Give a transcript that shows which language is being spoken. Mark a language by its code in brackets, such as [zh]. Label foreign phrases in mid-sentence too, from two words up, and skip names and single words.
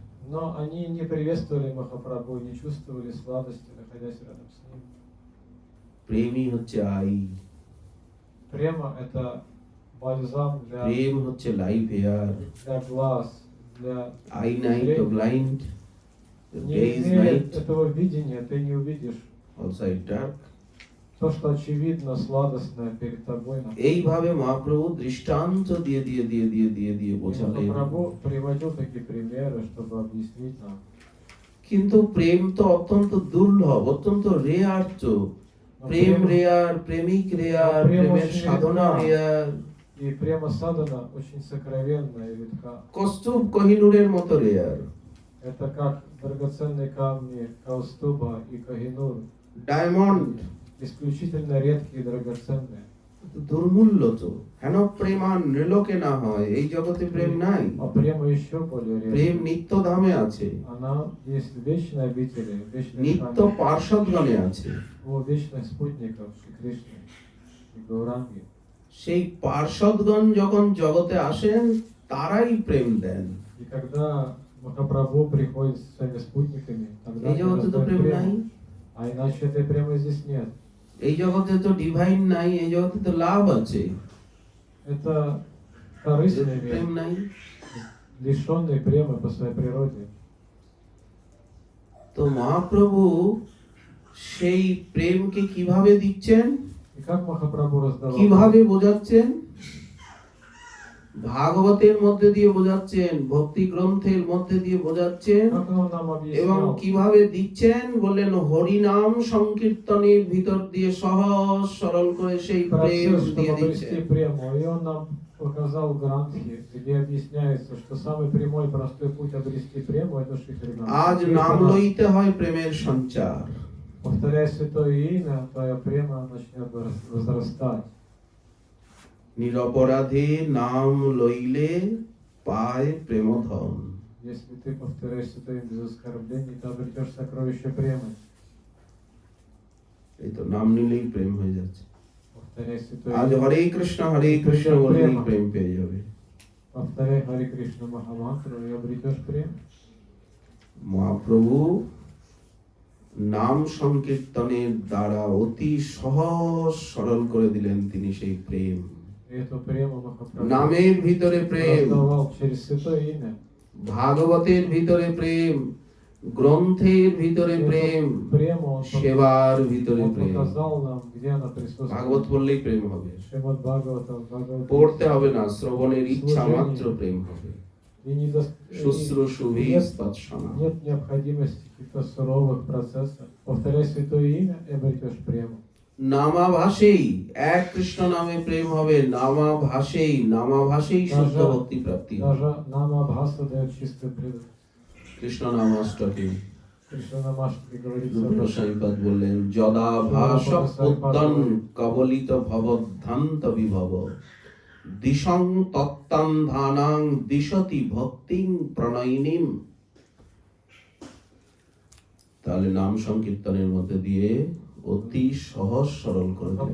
[ru] но они не приветствовали Махапрабху, не чувствовали сладости, находясь рядом с ним. [bn] প্রেমই হচ্ছে আই, [ru] Према — это бальзам [bn] প্রেম হচ্ছে [en] life air. [ru] для глаз, для [bn] আই নাই তো ব্লাইন্ড, [ru] не [en] day is [ru] имея [en] নাইট, [ru] этого видения, ты не увидишь [en] outside dark. [ru] то, что очевидно, сладостное перед тобой. [bn] এইভাবে মহাপ্রভু দৃষ্টান্ত দিয়ে দিয়ে দিয়ে দিয়ে দিয়ে দিয়ে বোঝালেন। [ru] Махапрабху приводил такие примеры, чтобы объяснить нам. [bn] কিন্তু প্রেম তো অত্যন্ত দুর্লভ, অত্যন্ত রেয়ার। তো [ru] Но [bn] প্রেম [ru] према- [bn] রেয়ার, প্রেমিক রেয়ার, প্রেম প্রেমের [ru] очень [bn] সাধনা [ru] редка। [bn] রেয়ার। [ru] И према садана очень сокровенная и редка. [bn] কস্তুভ কোহিনূরের মতো রেয়ার, [ru] Это как драгоценные камни Каустуба и Кахинур, [bn] ডায়মন্ড [ru] исключительно редкие и драгоценные. [bn] দুর্মূল্য। তো হেন প্রেম আর নৃলোকে না হয়, এই জগতে প্রেম নাই। [ru] А према еще более [bn] প্রেম [ru] редкая. [bn] নিত্য ধামে আছে, [ru] Она есть в вечной обители, в вечной [bn] নিত্য [ru] храме, [bn] পার্শ্বদগণে আছে। [ru] у вечных спутников Шри Кришны и Гауранги. [bn] সেই পার্শ্বদগণ যখন জগতে আসেন, তারাই প্রেম দেন। [ru] И когда Махапрабху приходит с своими спутниками, тогда [bn] এই [ru] они [bn] জগতে তো [ru] раздают [bn] প্রেম নাই, [ru] прему. А иначе этой премы здесь нет. [bn] এই জগতে তো ডিভাইন নাই, এই জগতে তো লাভ আছে, [ru] Это корыстный [bn] প্রেম [ru] мир, [bn] নাই। [ru] лишенный премы по своей природе. [bn] তো মহাপ্রভু সেই প্রেমকে কিভাবে দিচ্ছেন, [ru] И как Махапрабху раздавал? [bn] কিভাবে বোঝাচ্ছেন? ভাগবতের মধ্যে দিয়ে বোঝাচ্ছেন, ভক্তি গ্রন্থের মধ্যে দিয়ে বোঝাচ্ছেন। [ru] Как он нам [bn] এবং [ru] объяснял? [bn] কিভাবে দিচ্ছেন বললেন, হরিনাম সংকীর্তনের ভিতর দিয়ে সহজ সরল করে সেই প্রেম [ru] Процесс, [bn] দিয়ে [ru] чтобы [bn] দিচ্ছেন। [ru] обрести прему. И он нам показал Грантхи, где объясняется, что самый прямой и простой путь обрести прему — это Шрихринам. [bn] আজ নাম লইতে হয় প্রেমের সঞ্চার। [ru] Повторяй святое имя, твоя према начнет возрастать. [bn] নিরপরাধে নাম লইলে পায় প্রেমধন। [ru] Если ты повторяешь святое имя без оскорблений, ты обретешь сокровище премы. [bn] এই তো নাম নিলেই প্রেম হয়ে যাচ্ছে। [ru] Повторяй святое [bn] আজ [ru] имя. [bn] হরে কৃষ্ণ বললেই প্রেম পেয়ে যাবে। [ru] Повторяй Харе Кришна Махамантру и обретешь прему. [bn] মহাপ্রভু নাম সংকীর্তনের দ্বারা অতি সহজ সরল করে দিলেন তিনি সেই প্রেম। [ru] И эту прему Махапрабху [bn] নামের ভিতরে প্রেম, [ru] раздавал через святое имя. [bn] ভাগবতের ভিতরে প্রেম, গ্রন্থের ভিতরে প্রেম, [ru] Прему [bn] সেবার ভিতরে [ru] он [bn] প্রেম। [ru] показал нам, где она [bn] ভাগবত [ru] присутствует. [bn] পড়লেই প্রেম হবে, [ru] Шримад Бхагаватам, Бхагаватам. [bn] পড়তে হবে না, শ্রবণের ইচ্ছা মাত্র প্রেম হবে। [ru] И [bn] শুশ্রূষুভি [ru] нет, [bn] তৎসনা। [ru] нет необходимости каких-то суровых процессов. Повторяй святое имя и обретешь прему. [bn] নামাভাসেই এক কৃষ্ণ নামে প্রেম হবে, নামাভাসেই শুদ্ধ ভক্তি প্রাপ্তি হবে। [ru] Даже Намабхаса дает чистую преданность. [bn] কৃষ্ণ নাম অষ্টকে [ru] Кришна Намаштаке говорится об [bn] রূপ [ru] этом. [sa] সাইপাদ বললেন, যদা ভাস উদ্দন কবলিত ভবদ্ধান্ত বিভব দিশং তত্তান্ধানাং দিশতি ভক্তিং প্রণয়িনীম। [bn] তাহলে নাম সংকীর্তনের মধ্যে দিয়ে অতি সহজ সরল করে দিলেন।